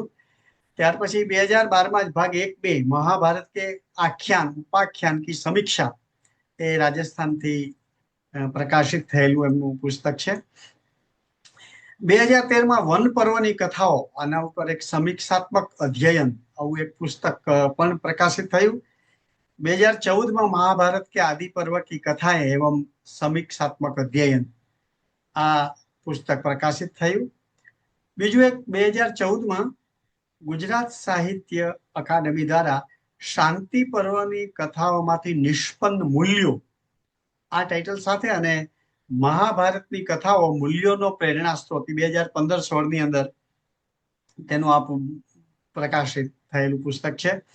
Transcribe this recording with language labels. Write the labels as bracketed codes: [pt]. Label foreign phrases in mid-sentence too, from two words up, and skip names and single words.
[gu] ત્યાર પછી 2012માં જ ભાગ 1-2 [hi] महाभारत के आख्यान उपाख्यान की समीक्षा [gu] એ રાજસ્થાનથી પ્રકાશિત થયેલું એમનું પુસ્તક છે। 2013માં વન પર્વની કથાઓ આના ઉપર એક સમીક્ષાત્મક અધ્યયન આવું એક પુસ્તક પણ પ્રકાશિત થયું। 2014માં [hi] महाभारत के आदि पर्व की कथाएं एवं समीक्षात्मक अध्ययन [gu] આ પુસ્તક પ્રકાશિત થયું। બીજું એક 2014માં ગુજરાત સાહિત્ય અકાદમી દ્વારા શાંતિ પર્વની કથાઓમાંથી નિષ્પન્ન મૂલ્યો આ ટાઇટલ સાથે અને મહાભારતની કથાઓ મૂલ્યોનો પ્રેરણા સ્ત્રોત 2015-16 ની અંદર તેનું આ પ્રકાશિત થયેલું પુસ્તક છે।